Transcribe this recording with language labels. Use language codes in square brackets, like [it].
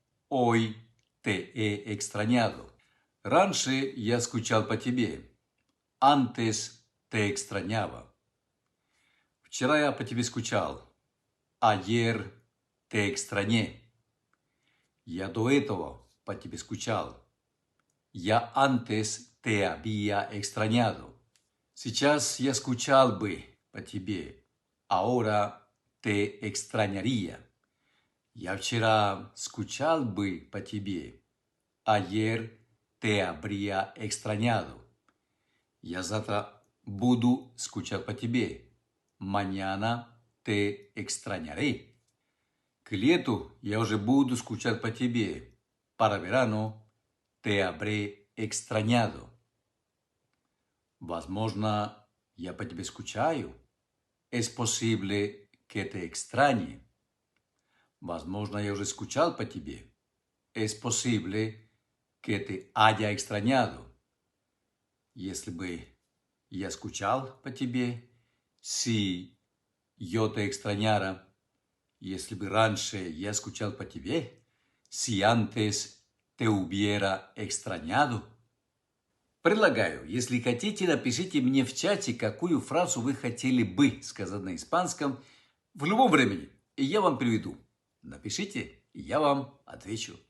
[es] Hoy te he extrañado. [ru] Раньше я скучал по тебе. [es] Antes te extrañaba. [ru] Вчера я по тебе скучал. [es] Ayer te extrañé. [ru] Я до этого по тебе скучал. [es] Я antes te había extrañado. [ru] Сейчас я скучал бы по тебе. [es] Ahora te extrañaría. [ru] Я вчера скучал бы по тебе. [es] Ayer te habría extrañado. [ru] Я завтра буду скучать по тебе. [es] Mañana te extrañaré. [ru] К лету я уже буду скучать по тебе. [es] Para verano te habré extrañado. [ru] Возможно, я по тебе скучаю. [es] Es posible que te extrañe. [ru] Возможно, я уже скучал по тебе. [es] Es posible que te haya extrañado. [ru] Если бы я скучал по тебе, [es] si yo te extrañara, [ru] если бы раньше я скучал по тебе, [es] si antes te hubiera extrañado. [ru] Предлагаю, если хотите, напишите мне в чате, какую фразу вы хотели бы сказать на испанском в любом времени, и я вам приведу. Напишите, и я вам отвечу.